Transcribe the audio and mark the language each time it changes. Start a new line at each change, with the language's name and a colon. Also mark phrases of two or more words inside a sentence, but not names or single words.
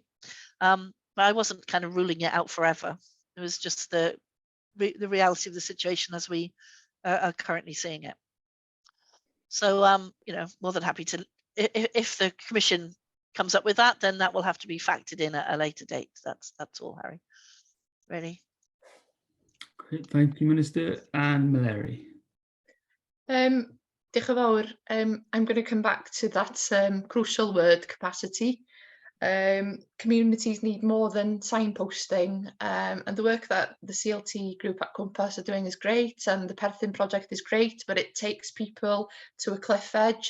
English: But I wasn't kind of ruling it out forever. It was just the reality of the situation as we are currently seeing it. So, you know, more than happy to, if the Commission comes up with that, then that will have to be factored in at a later date. That's all, Harry. Really. Great, thank you, Minister. And Mallory.
Welsh: Diolch yn fawr.
English: I'm going to come back to that crucial word, capacity. Communities need more than signposting, and the work that the CLT group at Compass are doing is great, and the Perthyn project is great, but it takes people to a cliff edge.